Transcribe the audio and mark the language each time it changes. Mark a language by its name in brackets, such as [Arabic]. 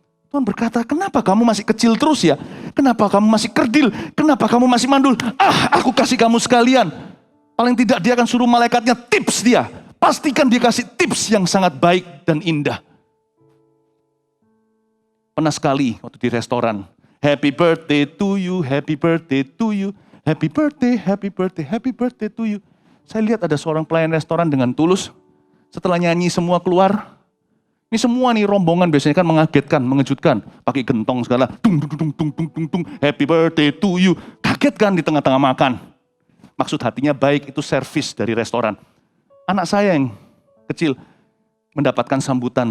[Indonesian] Tuhan berkata, kenapa kamu masih kecil terus ya? Kenapa kamu masih kerdil? Kenapa kamu masih mandul? Aku kasih kamu sekalian. Paling tidak Dia akan suruh malaikatnya tips dia. Pastikan Dia kasih tips yang sangat baik dan indah. Pernah sekali waktu di restoran. [English] Happy birthday to you, happy birthday to you, happy birthday, happy birthday, happy birthday to you. [Indonesian] Saya lihat ada seorang pelayan restoran dengan tulus. Setelah nyanyi semua keluar. Ini semua nih rombongan biasanya kan mengagetkan, mengejutkan. Pakai gentong segala. Dung, dung, dung, dung, dung, dung, dung. [English] Happy birthday to you. [Indonesian] Kaget kan di tengah-tengah makan. Maksud hatinya baik, itu servis dari restoran. Anak saya yang kecil mendapatkan sambutan.